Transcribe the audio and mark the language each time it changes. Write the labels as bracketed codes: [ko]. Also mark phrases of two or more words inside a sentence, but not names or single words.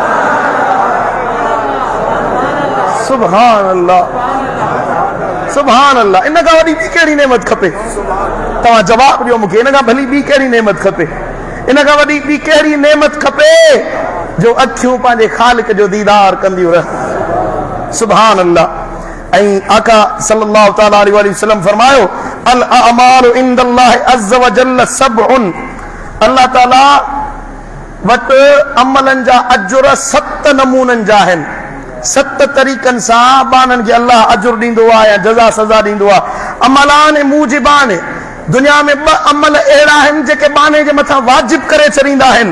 [ar] سبحان الله، سبحان الله. [sd] इन खां वॾी ॿी कहिड़ी नेमत खपे? तव्हां जवाब ॾियो मूंखे, इन खां भली ॿी कहिड़ी नेमत खपे? इन खां वॾी ॿी कहिड़ी नेमत खपे जो अखियूं पंहिंजे ख़ालिक जो दीदार कंदियूं रह। [ar] سبحان الله. [sd] ऐं आका [ar] صلى الله تعالى عليه وسلم [sd] फरमायो [ar] الأعمال عند الله عز وجل سبعة, [sd] अल्लाह ताला वटि अमलनि जा अजुर 7 नमूननि जा आहिनि। 7 तरीक़नि सां बाननि खे अल्लाह अजुर ॾींदो आहे या जज़ा सज़ा ॾींदो आहे। अमलान मूजिबान, दुनिया में 2 अमल अहिड़ा आहिनि जेके बाने जे मथां वाजिब करे छॾींदा आहिनि।